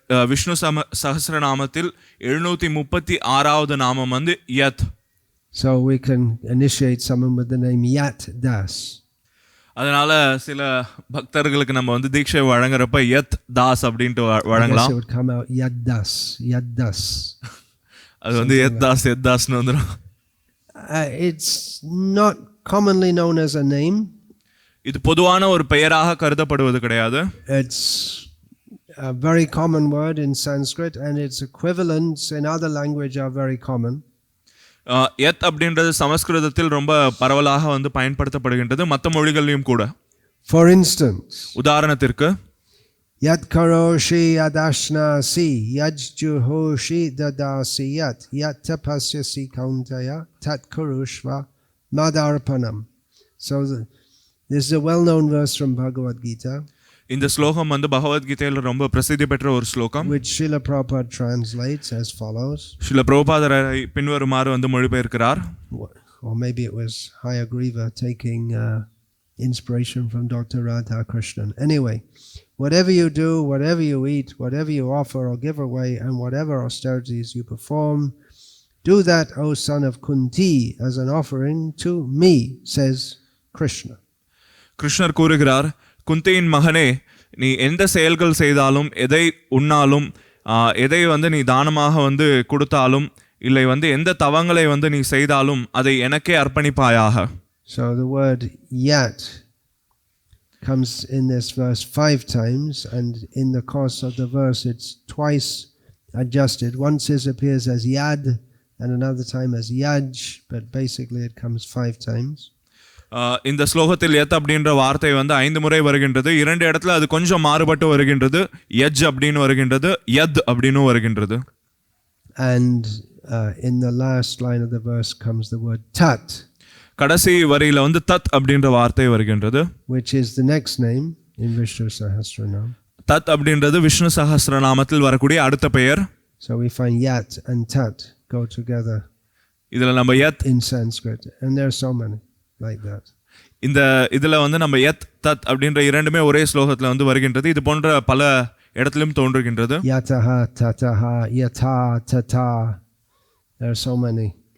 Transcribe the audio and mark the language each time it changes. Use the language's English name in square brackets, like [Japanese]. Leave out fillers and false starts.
[Tamil] விஷ்ணு சஹஸ்ரநாமத்தில் 736வது நாமம் வந்து யத். [English] So we can initiate someone with the name Yat Das. [Tamil] அதனால சில பக்தர்களுக்கு நம்ம வந்து தீட்சை வழங்குறப்ப யத் தாஸ் அப்படின்ட்டு வழங்கலாம். [English] It would come out Yat Das, Yat Das. [Tamil] அது வந்து யத் தாஸ்னு வந்துடும். [English] It's not commonly known as a name. [Tamil] இது பொதுவான ஒரு பெயராக கருதப்படுவது கிடையாது. [English] It's a very common word in Sanskrit and its equivalents in other language are very common. [Tamil] யத் அப்படின்றது சமஸ்கிருதத்தில் ரொம்ப பரவலாக வந்து பயன்படுத்தப்படுகின்றது, மற்ற மொழிகளிலும் கூட. [English] For instance, [Tamil] உதாரணத்திற்கு [Sanskrit] Yat karoshi adashnasi yajjuhoshi dadasi yat tapasyasi kauntaya tat kurushva madarpanam. [English] So this is a well-known verse from Bhagavad Gita. [Tamil] இந்த ஸ்லோகம் வந்து பகவத்கீதையில் ரொம்ப பிரசித்தி பெற்ற ஒரு ஸ்லோகம். [English] Which Srila Prabhupada translates as follows. [Tamil] Srila பிரபுபாதரை பின்வருமாறு வந்து மொழிபெயர்க்கிறார். [English] Or maybe it was Hayagriva taking inspiration from Dr. Radha Krishnan. Anyway, whatever you do, whatever you eat, whatever you offer or give away, and whatever austerities you perform, do that, O son of Kunti, as an offering to me, says Krishna. [Tamil] கிருஷ்ணர் கூறுகிறார், குந்தியின் மகனே, நீ எந்த செயல்கள் செய்தாலும், எதை உண்ணாலும், எதை வந்து நீ தானமாக வந்து கொடுத்தாலும், இல்லை வந்து எந்த தவங்களை வந்து நீ செய்தாலும் அதை எனக்கே அர்ப்பணிப்பாயாக. [English] So the word yat comes in this verse 5 times, and in the course of the verse it's twice adjusted. Once it appears as yad and another time as yaj, but basically it comes 5 times. [Tamil] இந்த ஸ்லோகத்தில் யத் அப்படின்ற வார்த்தை வந்து 5 முறை வருகின்றது. 2 இடத்துல அது கொஞ்சம் மாறுபட்டு வருகின்றது. யஜ் அப்படின்னு வருகின்றது, யத் அப்படின்னு வருகின்றது. [English] And in the last line of the verse comes the word tat. [Tamil] கடைசி வரியில வந்து தத் அப்படின்ற வார்த்தை வருகின்றது. [English] Which is the next name in Vishnu Sahasranama. [Tamil] தத் அப்படின்றது விஷ்ணு சஹஸ்ரநாமத்தில் வரக்கூடிய அடுத்த பெயர். [English] So we find yat and tat go together. [Tamil] இதுல நம்ம யத் [English] in Sanskrit, and there are so many like that. [Tamil] இந்த இதுல வந்து நம்ம யத் தத் அப்படின்ற இரண்டுமே ஒரே ஸ்லோகத்துல வந்து வருகின்றது. இது போன்ற பல இடத்திலும் தோன்றுகின்றது. [Sanskrit] Yataha tataha yata tata, [English] there are so many.